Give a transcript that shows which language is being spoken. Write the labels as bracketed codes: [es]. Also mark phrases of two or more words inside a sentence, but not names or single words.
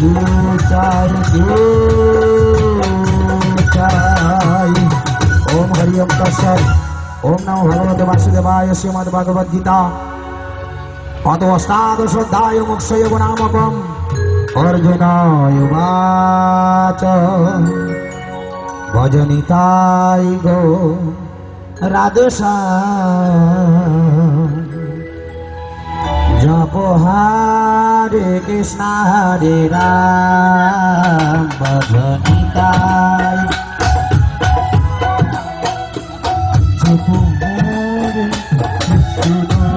[bn] চাই চাই। [sa] ওম হরি ওম তৎসৎ। ওম নমো ভগবতে বাসুদেবায়। শ্রীমদ্ ভগবদ গীতা অত অষ্টাদশ অধ্যায় মোক্ষযোগ নামকম। অর্জুনায় উবাচ [bn] ভজনিতাই গো রাধেশ্যাম জপ হরে কৃষ্ণ হরে রাম ভজনিতাই জপ হরে কৃষ্ণ